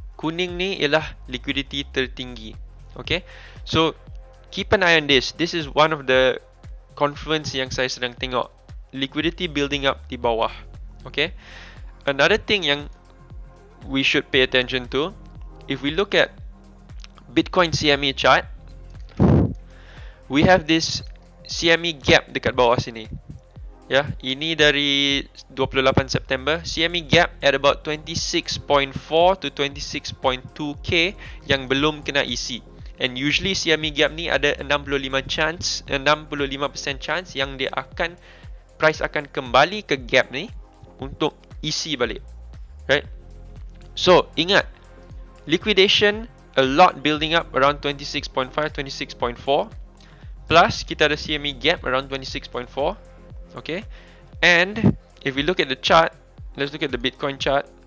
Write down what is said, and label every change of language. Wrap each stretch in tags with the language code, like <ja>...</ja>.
<ms>Kuning ni ialah liquidity tertinggi.</ms> <en>Okay, so keep an eye on this. This is one of the confluence</en> <ms>yang saya sedang tengok.</ms> <en>Liquidity building up</en> <ms>di bawah.</ms> <en>Okay. Another thing yang we should pay attention to, if we look at Bitcoin CME chart, we have this CME gap</en> <ms>dekat bawah sini. Ya, ini dari 28 September.</ms> <en>CME gap at about 26.4 to 26.2k</en> <ms>yang belum kena isi.</ms> <en>And usually</en> <ms>CME gap ni ada 65% chance yang dia akan, price akan kembali ke gap ni untuk isi balik.</ms> <en>Right? So,</en> <ms>ingat,</ms> <en>liquidation a lot building up around 26.5, 26.4.</en> <ms>Plus kita ada</ms> <en>CME gap around 26.4. Okay, and if we look at the chart, let's look at the Bitcoin chart.</en>